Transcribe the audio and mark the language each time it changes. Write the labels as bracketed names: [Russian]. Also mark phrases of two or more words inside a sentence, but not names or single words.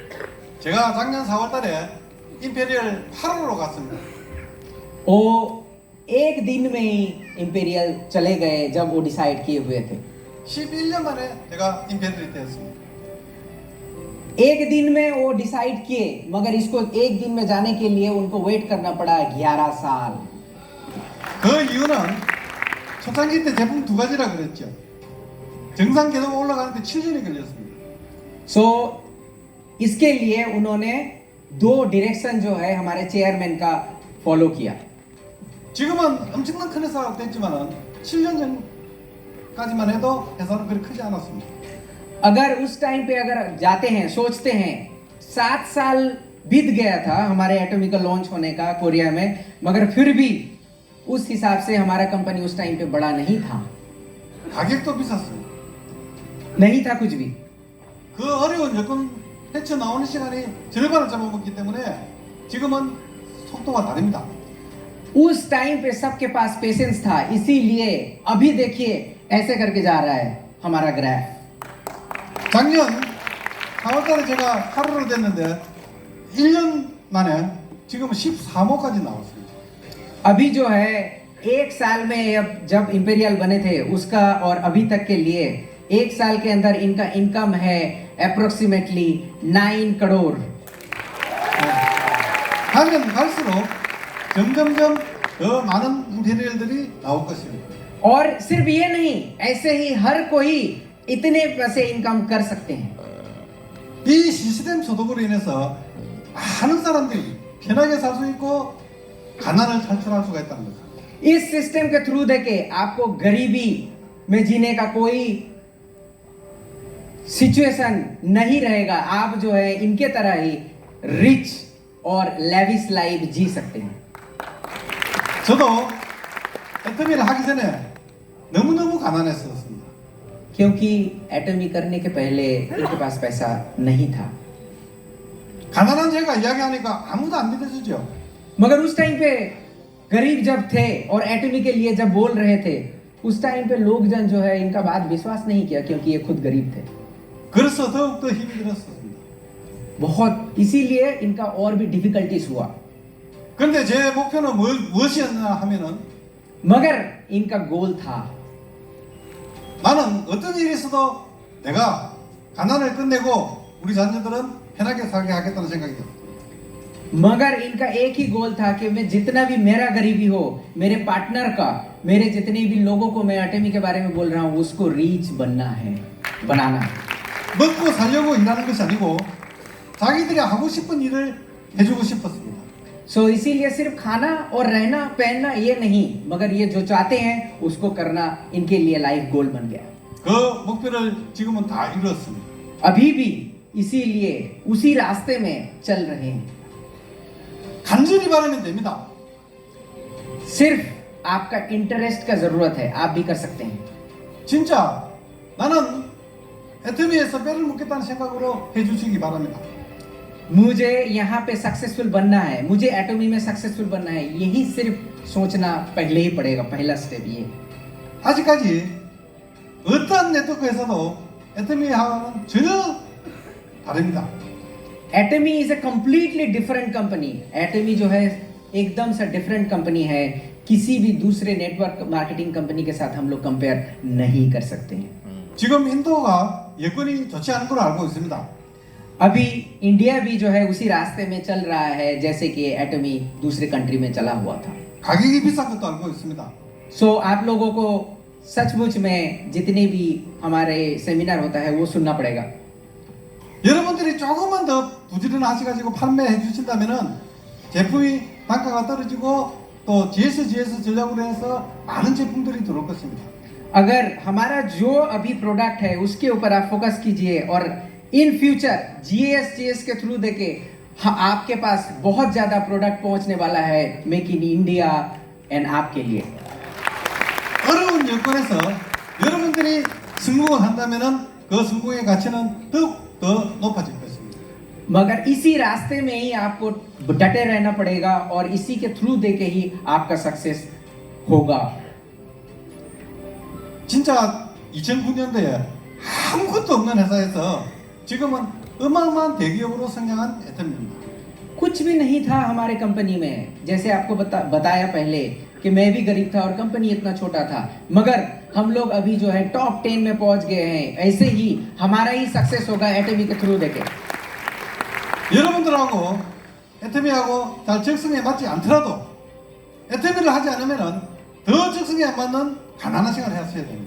[Korean] 제가 작년 4월달에 임페리얼 8호로 갔습니다. [Hindi] वो एक दिन में ही इंपीरियल चले गए जब वो डिसाइड किए हुए थे. [Korean] 11년 만에 제가 임페리얼이 되었습니다. [Hindi] एक दिन में वो डिसाइड किए, मगर इसको एक दिन में जाने के लिए उनको वेट करना पड़ा 11 साल. [Korean] 그 이유는 초창기 때 제품 두 가지라 그랬죠. 정상 계속 올라가는데 7년이 걸렸습니다. [Hindi] सो इसके लिए उन्होंने दो डायरेक्शन जो है हमारे चेयरमैन का फॉलो किया. [Korean] 지금은 엄청난 큰 회사가 됐지만은 7년 전까지만 해도 회사는 그리 크지 않았습니다. [Hindi] अगर उस टाइम पे अगर जाते हैं, सोचते हैं 7 साल बीत गया था हमारे एटॉमिक का लॉन्च होने का कोरिया में, मगर फिर भी उस हिसाब से हमारा कंपनी उस टाइम पे बड़ा नहीं था. [Korean] 가격도 비쌌습니다. [Hindi] नहीं था कुछ भी. [Korean] 그 어려운 여건 헤쳐 나오는 시간이 절반을 잡아먹기 때문에 지금은 속도가 다릅니다. [Hindi] उस टाइम पे सबके पास पेशेंस था, इसीलिए अभी देखिए ऐसे करके जा रहा है हमारा ग्राफ. [Korean] 작년 4월달에 제가 하루로 됐는데 1년 만에 지금은 13호까지 나왔습니다. [Hindi] अभी जो है एक साल में अब जब इंपीरियल बने थे उसका और अभी तक के लिए एक साल के अंदर इनका इनकम है अप्रोक्सीमेटली 9 करोड़. [Korean] 가면 갈수록 점점점 더 많은 임페리얼들이 나올 것입니다. [Hindi] और सिर्फ ये नहीं, ऐसे ही हर कोई इतने पैसे इनकम कर सकते हैं. [Korean] 이 시스템 소득으로 인해서 많은 사람들이 편하게 살 수 있고 가난을 탈출할 수가 있다는 거죠. [Hindi] इस सिस्टम के थ्रू देके आपको गरीबी में जीने का कोई सिचुएशन नहीं रहेगा. आप जो है इनके तरह ही रिच और [English] lavish life [Hindi] जी सकते हैं. [Korean] 저도 애터미를 하기 전에 너무너무 가난했었습니다. [Hindi] क्योंकि एटॉमी करने के पहले इनके पास पैसा नहीं था. [Korean] 가난한 제가 이야기하니까 아무도 안 믿어주죠. [Hindi] मगर उस टाइम पे गरीब जब थे और एटॉमी के लिए जब बोल रहे थे, उस टाइम पे लोग जन जो है इनका बात विश्वास नहीं किया, क्योंकि ये खुद गरीब थे. [Korean] 그래서 더욱더 힘이 들었습니다. [Hindi] बहुत, इसीलिए इनका और भी डिफिकल्टीज हुआ. [Korean] 그런데 제 목표는 무엇이었나 하면은 [Hindi] मगर इनका गोल था, [Korean] 나는 어떤 일이 있어도 내가 가난을 끝내고 우리 자녀들은 편하게 살게 하겠다는 생각이 들었어요. [Hindi] मगर इनका एक ही गोल था कि मैं जितना भी मेरा गरीबी हो, मेरे पार्टनर का, मेरे जितने भी लोगों को मैं एटॉमी के बारे में बोल रहा हूँ उसको रीच बनना है, बनाना है. [Korean] 먹고 살려고 일하는 것이 아니고 자기들이 하고 싶은 일을 해주고 싶었습니다. [Hindi] सो इसीलिए सिर्फ खाना और रहना पहनना ये नहीं, मगर ये जो चाहते हैं उसको करना इनके लिए [English] life goal [Hindi] बन गया. [Korean] 그 목표를 지금은 다 이뤘습니다. [Hindi] अभी भी इसीलिए उसी रास्ते में चल रहे हैं. [Korean] 간절히 바라면 됩니다. [Hindi] सिर्फ आपका इंटरेस्ट का जरूरत है, आप भी कर सकते हैं. [Korean] 진짜 나는 애터미에서 뼈를 묻겠다는 생각으로 해주시기 바랍니다. [Hindi] मुझे यहाँ पे सक्सेसफुल बनना है, मुझे एटॉमी में सक्सेसफुल बनना है, यही सिर्फ सोचना पहले ही पड़ेगा. पहला स्टेप ये. [Korean] 아직까지 어떤 네트워크에서도 애터미하고는 전혀 다릅니다. [English] Atomy is a completely different company. [Hindi] एटॉमी जो है एकदम से डिफरेंट कंपनी है. किसी भी दूसरे [English] network marketing company [Hindi] के साथ हम लोग कंपेयर नहीं कर सकते हैं. [Korean] 지금 인도가 여건이 좋지 않은 걸로 알고 있습니다. [Hindi] अभी इंडिया भी जो है उसी रास्ते में चल रहा है जैसे कि एटॉमी दूसरे कंट्री में चला हुआ था. [Korean] 가격이 비싼 것도 알고 있습니다. [Hindi] सो आप लोगों को सचमुच में जितने भी हमारे सेमिनार होता है वो सुनना पड़ेगा. [Korean] 여러분들이 조금만 더 부지런하셔가지고 판매해 주신다면은 제품이 단가가 떨어지고 또 GS 전략으로 해서 많은 제품들이 들어올 것입니다. [Hindi] अगर हमारा जो अभी प्रोडक्ट है उसके ऊपर आप फोकस कीजिए और [English] in future [Hindi] GS के थ्रू देके आपके पास बहुत ज्यादा प्रोडक्ट पहुंचने वाला है मेक इन इंडिया एंड आपके लिए. [Korean] 어려운 여건에서 여러분들이 성공을 한다면은 그 성공의 가치는 더욱 더 높아질 것입니다. [Hindi] मगर इसी रास्ते में ही आपको डटे रहना पड़ेगा और इसी के थ्रू देके ही आपका सक्सेस होगा. [Korean] 진짜 2009년도에 아무것도 없는 회사에서 지금은 어마어마한 대기업으로 성장한 애텀입니다. [Hindi] कुछ भी नहीं था हमारे कंपनी में. जैसे आपको बताया पहले कि मैं भी गरीब था और कंपनी इतना छोटा था, मगर हम लोग अभी जो है टॉप 10 में पहुंच गए हैं. ऐसे ही हमारा ही सक्सेस होगा एटमी के थ्रू देके. [Korean] 여러분들하고 애터미하고 잘 적성에 맞지 않더라도 애터미를 하지 않으면은 더 적성에 안 맞는 가난한 생활을 하셔야 됩니다.